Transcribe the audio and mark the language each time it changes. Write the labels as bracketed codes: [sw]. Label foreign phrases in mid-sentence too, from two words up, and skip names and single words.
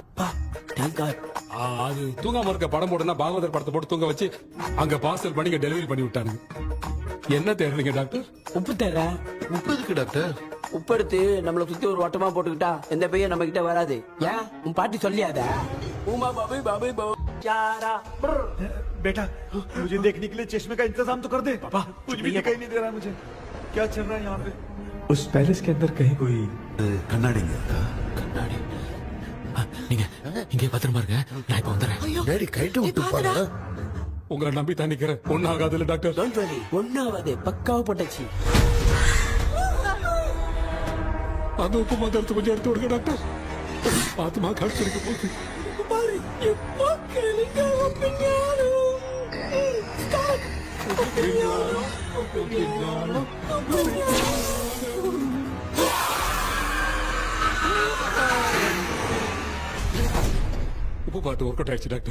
[ta] அது தூங்காம இருக்க படம் போடுனா பாகவதர் படத்தை போட்டு தூங்க வச்சு அங்க பார்சல் பண்ணி டெலிவரி பண்ணி விட்டானுங்க என்ன தேடுறீங்க டாக்டர் உப்பு தேட உப்பு எதுக்கு டாக்டர் உப்பு எடுத்து நம்மள சுத்தி ஒரு வட்டமா போட்டுக்கிட்டா எந்த பையன் நம்ம கிட்ட வராது ஏன் உன் பாட்டி சொல்லியாத உமா பாபு பாபு चारा [hi] बेटा मुझे देखने के लिए चश्मे का इंतजाम तो कर दे। पापा कुछ भी दिखाई नहीं दे रहा मुझे, क्या चल रहा है यहाँ पे? उस पैलेस के अंदर कहीं कोई [ta] கண்ணாடி கண்ணாடி நீங்க இங்கே பத்திரமா இருங்க நான் இப்ப வந்துடுறேன் டேடி கைட்டு விட்டு பாரு உங்களை நம்பி தான் நிக்கிறேன் ஒன்னும் ஆகாதுல்ல டாக்டர் [en] don't worry [ta] ஒன்னாவது பக்காவா போட்டாச்சு அந்த உப்பு மாத்திரத்தை கொஞ்சம் எடுத்து விடுங்க டாக்டர் பாத்துமா கடிச்சிருக்க போகுது பாரு இப்போ கேளுங்க உப்பு பாட்டு [en] work out [ta] ஆயிடுச்சு டாக்டர்